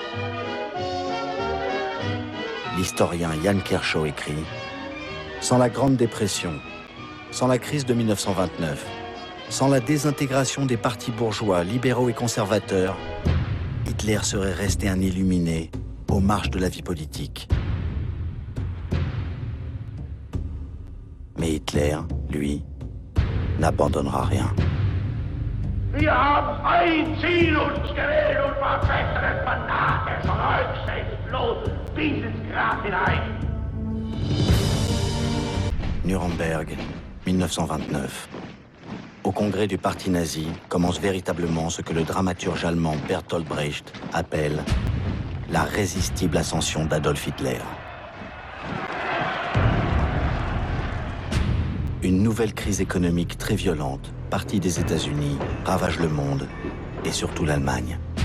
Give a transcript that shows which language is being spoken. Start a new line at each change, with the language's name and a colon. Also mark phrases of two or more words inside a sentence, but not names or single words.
French: L'historien Jan Kershaw écrit « Sans la Grande Dépression, sans la crise de 1929, sans la désintégration des partis bourgeois, libéraux et conservateurs, Hitler serait resté un illuminé aux marges de la vie politique. » Mais Hitler, lui, n'abandonnera rien.
German: Wir haben ein Ziel uns gewählt und verfechten es fanatisch und rücksichtslos dieses Grab hinein.
French: Nuremberg, 1929. Au congrès du parti nazi commence véritablement ce que le dramaturge allemand Bertolt Brecht appelle la résistible ascension d'Adolf Hitler. Une nouvelle crise économique très violente, partie des États-Unis, ravage le monde et surtout l'Allemagne.